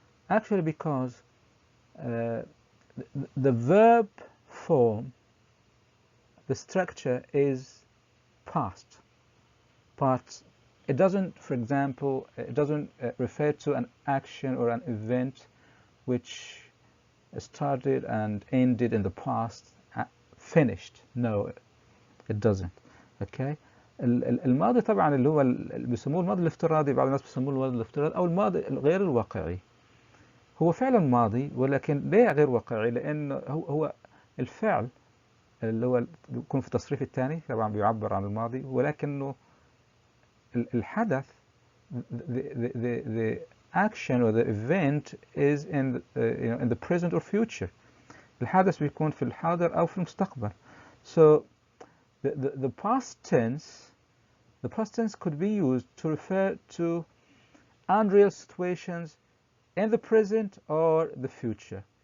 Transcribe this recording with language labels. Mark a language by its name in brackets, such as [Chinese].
[English] Actually, because the verb form, the structure is past. But it doesn't, for example, it doesn't refer to an action or an event which started and ended in the past, finished. No, it doesn't. Okay. [Arabic] الماضي طبعا اللي هو بيسموه الماضي الافتراضي، بعض الناس بيسموه الماضي الافتراضي او الماضي غير الواقعي. هو فعلا ماضي، ولكن ليه غير واقعي؟ لانه هو الفعل اللي هو بيكون في التصريف الثاني طبعا بيعبر عن الماضي، ولكنه الحدث [English] the action or the event is in in the present or future. [Arabic] الحدث بيكون في الحاضر أو في المستقبل. [English] So the past tense could be used to refer to unreal situations in the present or the future.